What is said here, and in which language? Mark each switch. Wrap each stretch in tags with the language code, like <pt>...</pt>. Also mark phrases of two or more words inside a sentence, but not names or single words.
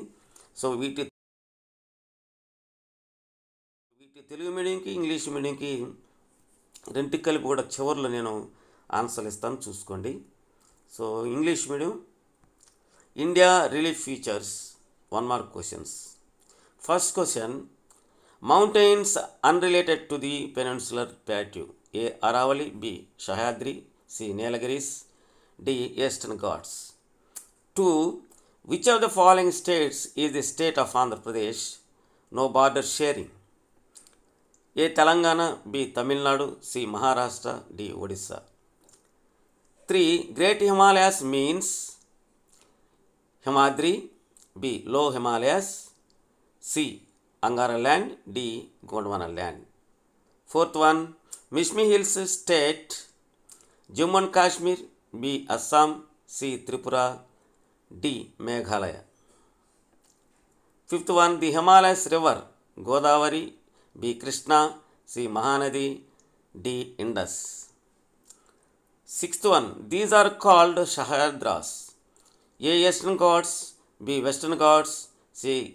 <te>సో వీటి తెలుగు మీడియంకి ఇంగ్లీష్ మీడియంకి రెంటికి కలిపి కూడా చివరిలో నేను ఆన్సర్లు ఇస్తాను, చూసుకోండి.</te> <en>So English medium, India relief features 1 mark questions. First question, mountains unrelated to the peninsular plateau. A Aravalli, B Sahyadri, C. Nilgiris, D. Eastern Ghats. 2. Which of the following states is the state of Andhra Pradesh? No border sharing. A. Telangana, B. Tamil Nadu, C. Maharashtra, D. Odisha. 3. Great Himalayas means Himadri, B. Low Himalayas, C. Angara land, D. Gondwana land. 4th one, Mishmi Hills state, Jammu and Kashmir, B. Assam, C. Tripura, D. Meghalaya. 5th one, the Himalayas river, Godavari, B. Krishna, C. Mahanadi, D. Indus. 6th one, these are called Sahyadras. A. Eastern Ghats, B. Western Ghats, C.</en>